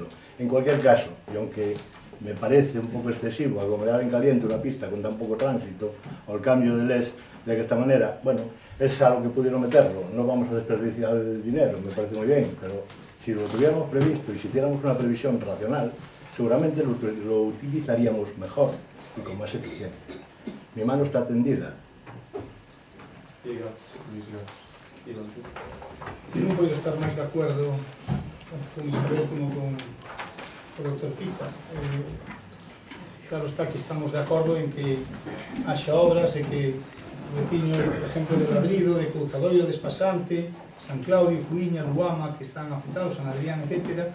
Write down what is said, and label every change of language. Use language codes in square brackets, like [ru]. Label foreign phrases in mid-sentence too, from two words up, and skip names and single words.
[es] En cualquier caso, y aunque me parece un poco excesivo aglomerar en caliente una pista con tan poco tránsito, o el cambio de LES de esta manera, bueno, es algo que pudieron meterlo, no vamos a desperdiciar el dinero, me parece muy bien, pero si lo tuviéramos previsto y si hiciéramos una previsión racional, seguramente lo utilizaríamos mejor y con más eficiencia. Mi mano está tendida. [gl] Eu non podo estar máis de acordo con Isabel como con o Dr. Pita. Claro está que estamos de acordo en que haxa obras e que os veciños, por exemplo, de Ladrido, de Couzadoiro, de Espasante, San Claudio, Cuiña, Luama, que están afectados, San Adrián, etc.